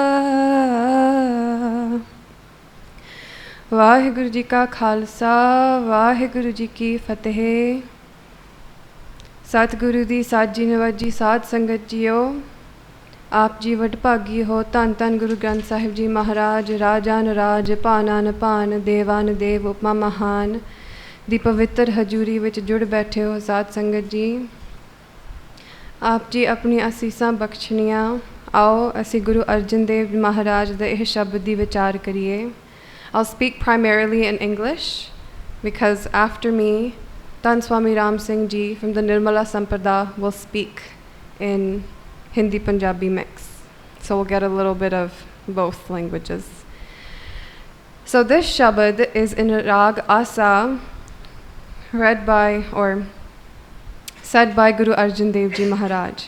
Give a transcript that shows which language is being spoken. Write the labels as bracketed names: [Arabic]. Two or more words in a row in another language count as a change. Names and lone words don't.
[Punjabi] ਵਾਹਿਗੁਰੂ ਜੀ ਕਾ ਖ਼ਾਲਸਾ ਵਾਹਿਗੁਰੂ ਜੀ ਕੀ ਫ਼ਤਹਿ। ਸਤਿਗੁਰੂ ਦੀ ਸਾਜੀ ਨਿਵਾਜੀ ਸਾਧ ਸੰਗਤ ਜੀਓ ਆਪ ਜੀ ਵਡਭਾਗੀ ਹੋ। ਧੰਨ ਧੰਨ ਗੁਰੂ ਗ੍ਰੰਥ ਸਾਹਿਬ ਜੀ ਮਹਾਰਾਜ ਰਾਜਨ ਰਾਜ ਭਾਨਨ ਭਾਨ ਦੇਵਨ ਦੇਵ ਉਪਮਾ ਮਹਾਨ ਦੀ ਪਵਿੱਤਰ ਹਜ਼ੂਰੀ ਵਿੱਚ ਜੁੜ ਬੈਠੇ ਹੋ ਸਾਧ ਸੰਗਤ ਜੀ। ਆਪ ਜੀ ਆਪਣੀ ਅਸੀਸਾਂ ਬਖ਼ਸ਼ਣੀਆਂ। ਆਓ ਅਸੀਂ ਗੁਰੂ ਅਰਜਨ ਦੇਵ ਮਹਾਰਾਜ ਦੇ ਇਹ ਸ਼ਬਦ ਦੀ ਵਿਚਾਰ ਕਰੀਏ। [English] I'll speak primarily in English because after me Tan Swami Ram Singh Ji from the Nirmala Sampada will speak in Hindi Punjabi mix. So we'll get a little bit of both languages. So this shabad is in Rag Asa, read by or said by Guru Arjan Dev Ji Maharaj.